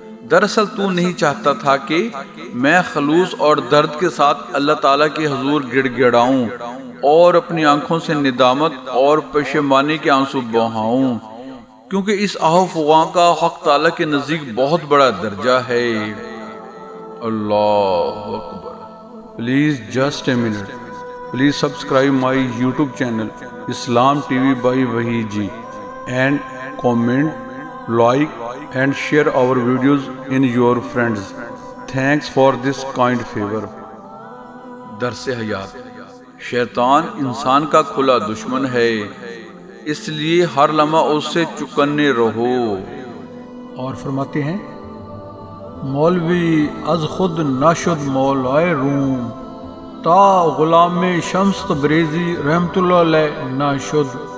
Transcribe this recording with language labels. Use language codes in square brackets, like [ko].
[ur] دراصل تو نہیں چاہتا تھا کہ میں خلوص اور درد کے ساتھ اللہ تعالیٰ کے حضور گڑ گڑاؤں اور اپنی آنکھوں سے ندامت اور پشیمانی کے آنسو بہاؤں، کیونکہ اس آہ و فغاں کا حق تعالیٰ کے نزدیک بہت بڑا درجہ ہے۔ [en] Allahu Akbar. Please just a minute. Please subscribe my YouTube channel Islam TV by Wahi Ji and comment, like and share our videos in your friends. Thanks for this kind favor. [ur] درس حیات. شیطان انسان کا کھلا دشمن ہے، اس لیے ہر لمحہ اس سے چکنے رہو. اور فرماتے ہیں [fa] مولوی از خود نشد مولائے روم، تا غلام شمس تبریزی رحمت اللہ علیہ نہ شد.